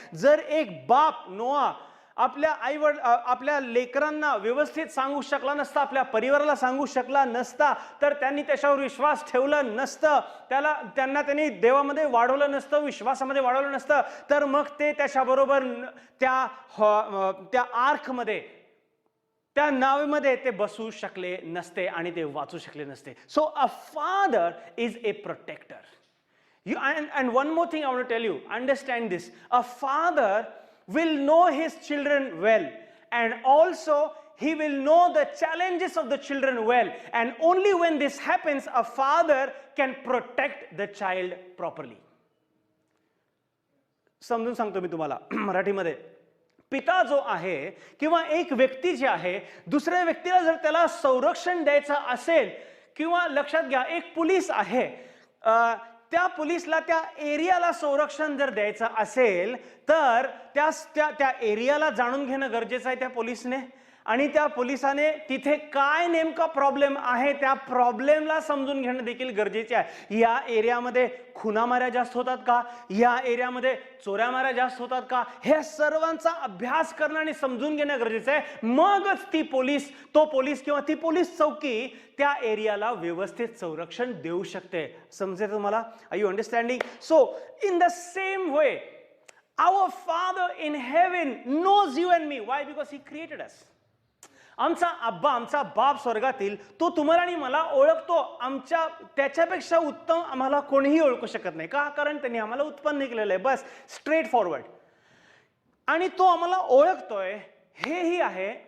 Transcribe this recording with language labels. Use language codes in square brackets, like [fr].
[mr] जर एक बाप नोहा आपल्या लेकरांना व्यवस्थित सांगू शकला नसता, आपल्या परिवाराला सांगू शकला नसता, तर त्यांनी त्याच्यावर विश्वास ठेवला नसतं, त्यांना त्यांनी देवामध्ये वाढवलं नसतं, विश्वासामध्ये वाढवलं नसतं, तर मग ते त्याच्याबरोबर त्या आर्कमध्ये, त्या नावेमध्ये ते बसू शकले नसते आणि ते वाचू शकले नसते. [en] So a father is a protector. And one more thing I want to tell you, understand this. A father will know his children well, and also he will know the challenges of the children well, and only when this happens a father can protect the child properly. [mr] समजून सांगतो मी तुम्हाला मराठीमध्ये. पिता जो आहे किंवा एक व्यक्ती जी आहे, दुसऱ्या व्यक्तीला जर त्याला संरक्षण द्यायचं असेल, किंवा लक्षात घ्या एक पोलीस आहे, त्या पोलिसला त्या एरियाला संरक्षण जर द्यायचं असेल तर त्या एरियाला जाणून घेणं गरजेचं आहे त्या पोलिसने, आणि त्या पोलिसाने तिथे काय नेमका प्रॉब्लेम आहे त्या प्रॉब्लेमला समजून घेणं देखील गरजेचे आहे. या एरियामध्ये खुनामाऱ्या जास्त होतात का, या एरियामध्ये चोऱ्यामाऱ्या जास्त होतात का, हे सर्वांचा अभ्यास करणं आणि समजून घेणं गरजेचं आहे. मगच तो पोलीस किंवा ती पोलीस चौकी त्या एरियाला व्यवस्थित संरक्षण देऊ शकते. समजेल तुम्हाला? [en] Are you understanding? So in the same way Our Father in heaven knows you and me. Why? Because He created us. [mr] आमचा अब्बा, आमचा बाप स्वर्गातील, तो तुम्हाला आणि मला ओळखतो. आमच्या त्याच्यापेक्षा उत्तम आम्हाला कोणीही ओळखू शकत नाही. का? कारण त्यांनी आम्हाला उत्पन्न केलेलं आहे. बस [en] Straightforward. [mr] आणि तो आम्हाला ओळखतोय हेही आहे.